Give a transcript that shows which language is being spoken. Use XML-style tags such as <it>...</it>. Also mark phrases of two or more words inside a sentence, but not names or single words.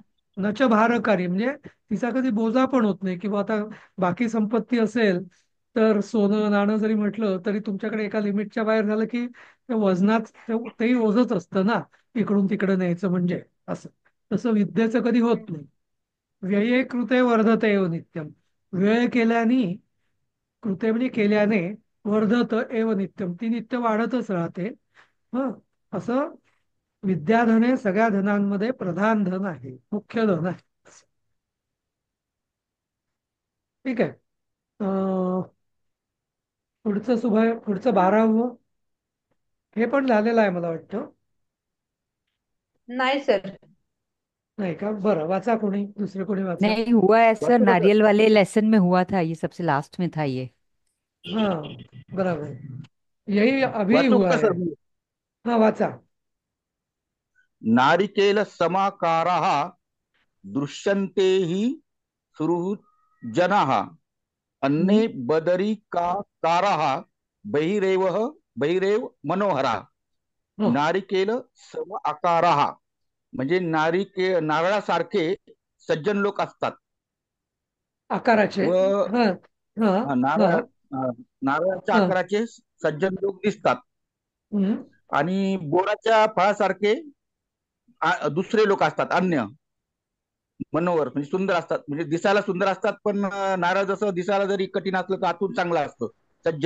<sa>नच भारकारी</sa> <mr>म्हणजे तिचा कधी बोजा पण होत नाही, किंवा आता बाकी संपत्ती असेल तर सोनं नाणं जरी म्हटलं तरी तुमच्याकडे एका लिमिटच्या बाहेर झालं की त्या वजनात तेही ओझच असतं ना, इकडून तिकडे न्यायचं म्हणजे असं. तसं विद्येचं कधी होत नाही.</mr> <sa>व्यये कृते वर्धते एव नित्यम.</sa> <mr>व्यय केल्याने, कृते म्हणजे केल्याने,</mr> <sa>वर्धत एव नित्यम,</sa> <mr>ती नित्य वाढतच राहते. ह, असं विद्याधन हे सगळ्या धनांमध्ये प्रधान धन आहे, मुख्य धन आहे. ठीक आहे. पुढचं 12वं हे पण झालेलं आहे मला वाटतं. नाही सर. नाही का. बरं, वाचा कोणी, दुसरे कोणी वाचा.</mr> <hi>नहीं हुआ ऐसा,</hi> <mr>बरोबर.</mr> <hi>नारियल वाले लेसन में हुआ था, ये सबसे लास्ट में था ये. हाँ, बराबर, यही अभी</hi> <mr>वाचू</mr> <hi>हुआ</hi> <mr>का</mr> <hi>है.</hi> <mr>सर मी? हाँ वाचा.</mr> <sa>नारिकेल समाकाराः दृश्यन्ते हि सुहृत् जनाः अन्ने बदरी का कारः बहिरेवः बहिरेव मनोहरा हं. नारिकेल सम आकाराः</sa> <mr>म्हणजे नारळासारखे सज्जन लोक असतात आकाराचे. व हा. हा. हा. नारळाच्या हा. आकाराचे सज्जन लोक दिसतात हं. आणि बोराच्या फळासारखे दुसरे लोक असतात अन्य मनोहर म्हणजे सुंदर असतात म्हणजे दिसायला सुंदर असतात पण नारळ जसं दिसायला जरी कठीण असलं तर आतून चांगलं असतं सज्जन</mr>